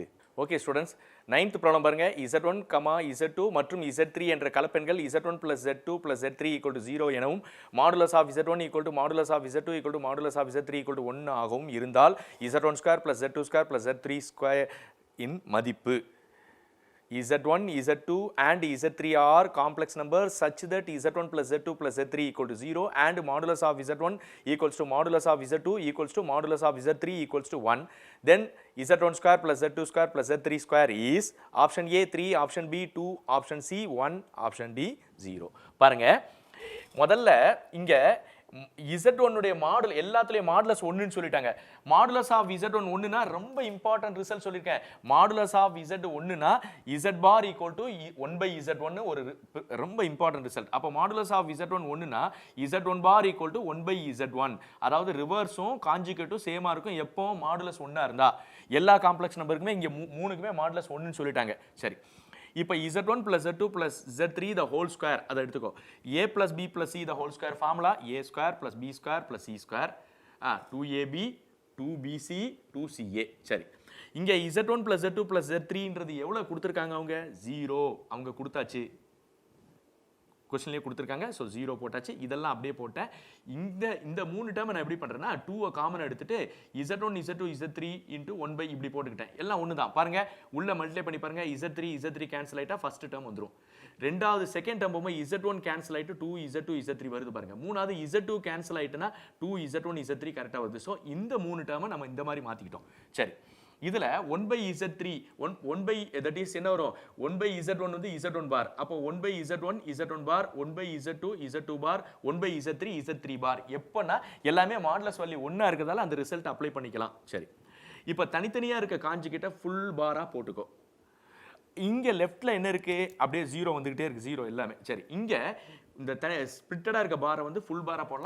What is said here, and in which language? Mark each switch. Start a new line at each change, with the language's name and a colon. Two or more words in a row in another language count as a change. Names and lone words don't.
English: okay students,
Tamil: 9th ப்ராப்ளம் பாருங்க. Z1, Z2 மற்றும் Z3 என்ற கலப்பெண்கள் Z1 + Z2 + Z3 = 0 எனவும்
English: modulus of
Tamil: Z1 =
English: modulus of
Tamil: Z2 =
English: modulus of
Tamil: Z3 = 1 ஆகவும் இருந்தால் Z1² + Z2² + Z3² இன் மதிப்பு.
English: Z1, Z2 and Z3 are complex numbers such that Z1 + Z2 + Z3 = 0 and modulus of Z1 equals to modulus of Z2 equals to modulus of Z3 equals to 1. Then Z1² + Z2² + Z3² is option A 3, option B 2, option C 1, option D 0.
Tamil: பாருங்க, முதல்ல இங்க Z1 உடைய மாடல் எல்லாத்துலயும் மாடுலஸ் 1ன்னு சொல்லிட்டாங்க.
English: modulus of
Tamil: Z1 1னா ரொம்ப
English: important result
Tamil: சொல்லிருக்கேன்.
English: modulus of
Tamil: Z 1னா
English: Z bar equal to
Tamil: 1/Z1 ஒரு ரொம்ப
English: important result.
Tamil: அப்ப
English: modulus of
Tamil: Z1 1னா
English: Z1 bar equal to
Tamil: 1/Z1. அதாவது ரிவர்ஸும் கான்ஜுகேட்டும் சேமா இருக்கும் எப்போ மாடுலஸ் 1ஆ இருந்தா. எல்லா காம்ப்ளெக்ஸ் நம்பருக்குமே இங்க மூணுக்குமே மாடுலஸ் 1ன்னு சொல்லிட்டாங்க. சரி, இப்போ Z1 + Z2 + Z3
English: the whole square
Tamil: அதை எடுத்துக்கோ. A + B + C
English: the whole square formula
Tamil: A² + B² + C². 2AB 2BC 2CA. சரி, இங்க Z1 + Z2 + Z3ன்றது எவ்வளவு கொடுத்திருக்காங்க? அவங்க 0 அவங்க கொடுத்தாச்சு. கொஸ்டின்லயே கொடுத்திருக்காங்க. சோ 0 போட்டாச்சு. இதெல்லாம் அப்படியே போட்டேன். இந்த மூணு டேர்ம் நான் எப்படி பண்றேன்னா 2 காமன் எடுத்துட்டு Z1 Z2 Z3 * 1 இப்படி போட்டுக்கிட்டேன். எல்லாம் ஒண்ணு தான். பாருங்க, உள்ள மல்டிப்ளை பண்ணி பாருங்க. Z3 கேன்சல் ஆயிட்டா
English: first term
Tamil: வந்துரும். ரெண்டாவது
English: second term
Tamil: போகும்போது Z1 கேன்சல் ஆயிட்டு 2 Z2 Z3 வருது பாருங்க. மூணாவது Z2 கேன்சல் ஆயிட்டுனா 2 Z1 Z3 கரெக்ட்டா வருது. சோ இந்த மூணு டேர்மை நம்ம இந்த மாதிரி மாத்திக்கிட்டோம். சரி, இதுல 1/Z3
English: that is
Tamil: என்ன வரும்? 1/Z1 வந்து Z1 பார். அப்போ 1/Z1 Z1 பார், 1/Z2 Z2 பார், 1/Z3 Z3 பார். எப்பனா எல்லாமே
English: modulus value
Tamil: 1ஆ இருக்கதால அந்த
English: result apply
Tamil: பண்ணிக்கலாம். சரி, இப்போ தனித்தனியா இருக்க கான்ஜுகேட்டை
English: full bar
Tamil: போட்டுக்கோ. இங்க லெஃப்ட்ல என்ன இருக்கு? அப்படியே 0 வந்துகிட்டே இருக்கு. 0 எல்லாமே. சரி, இங்க இந்த ஸ்பிளிட்டடா இருக்க பாரை வந்து
English: full bar
Tamil: போடலாம்.